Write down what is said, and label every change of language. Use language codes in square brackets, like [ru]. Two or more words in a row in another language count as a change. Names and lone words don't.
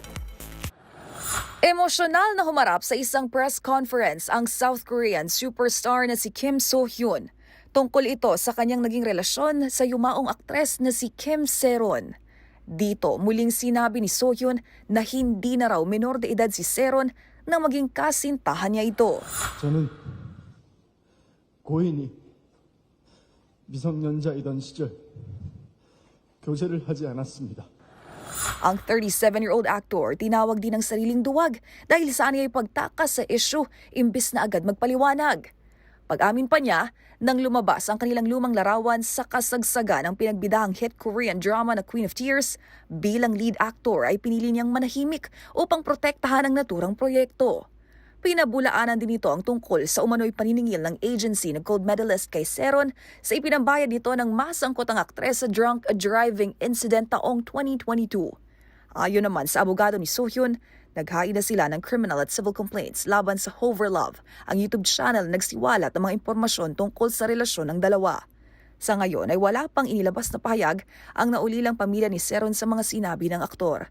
[tl] Emosyonal na humarap sa isang press conference ang [en] South Korean superstar [tl] na si Kim So-hyun. Tungkol ito sa kanyang naging relasyon sa yumaong aktres na si Kim Se-ron. Dito, muling sinabi ni So-hyun na hindi na raw menor de edad si Se-ron nang maging kasintahan niya ito. [ko] 저는 고인이 미성년자이던 시절 교제를 하지 않았습니다. [tl] Ang [en] 37-year-old actor [tl] tinawag din ng sariling duwag dahil sa aniya'y pagtakas sa issue imbis na agad magpaliwanag. Pag-amin pa niya, nang lumabas ang kanilang lumang larawan sa kasagsagan ng pinagbidahang [en] hit Korean drama [tl] na Queen of Tears, bilang lead actor ay pinili niyang manahimik upang protektahan ang naturang proyekto. Pinabulaanan din ito ang tungkol sa umano'y paniningil ng agency na gold medalist kay Seron sa ipinambayad nito ng masangkot ang aktres sa [en] drunk driving incident [tl] taong 2022. Ayon naman sa abogado ni Sohyun, naghain na sila ng criminal at [en] civil complaints [tl] laban sa Hoverlove, ang YouTube channel na nagsiwalat ng mga impormasyon tungkol sa relasyon ng dalawa. Sa ngayon ay wala pang inilabas na pahayag ang naulilang pamilya ni Seron sa mga sinabi ng aktor.